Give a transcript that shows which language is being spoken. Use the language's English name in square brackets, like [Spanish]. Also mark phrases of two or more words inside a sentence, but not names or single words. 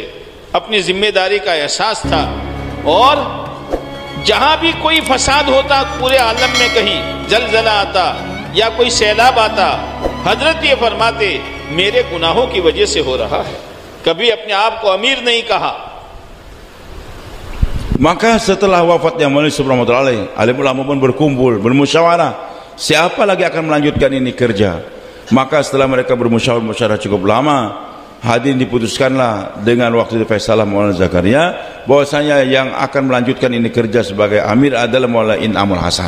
[Hindi] अपनी जिम्मेदारी का एहसास था, और जहां भी कोई फसाद होता, पूरे आलम में कहीं जलजला आता या कोई सैलाब आता, हजरत ये फरमाते, मेरे गुनाहों की वजह से हो रहा है। कभी अपने आप को अमीर नहीं कहा। [Indonesian] Maka setelah wafatnya Maulana Yusuf rahmatullahi, alim ulama pun berkumpul, bermusyawarah, siapa lagi akan melanjutkan ini kerja. Maka setelah mereka bermusyawarah cukup lama, hadirin diputuskanlah dengan waktu itu Faisalah Maulana Zakaria, bahwasanya yang akan melanjutkan ini kerja sebagai amir adalah Maulana In'amul Hasan.